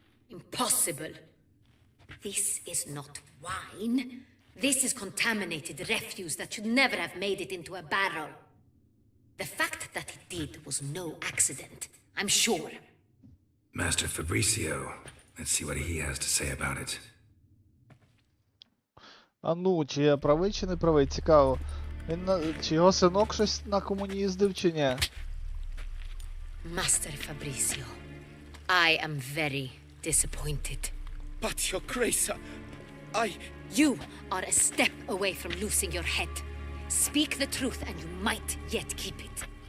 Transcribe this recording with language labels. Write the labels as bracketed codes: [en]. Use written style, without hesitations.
[en] Impossible. This is not wine. This is contaminated refuse that should never have made it into a barrel. The fact that it did was no accident, I'm sure. Master Fabricio. Let's see what he has to say about it. [uk] А ну, чи я правий, чи не правий, цікаво. Він чи його синок щось на комуні їздив, чи ні? [en] Master Fabricio, I am very disappointed. But, Your Grace, You are a step away from losing your head. Speak the truth and you might yet keep it.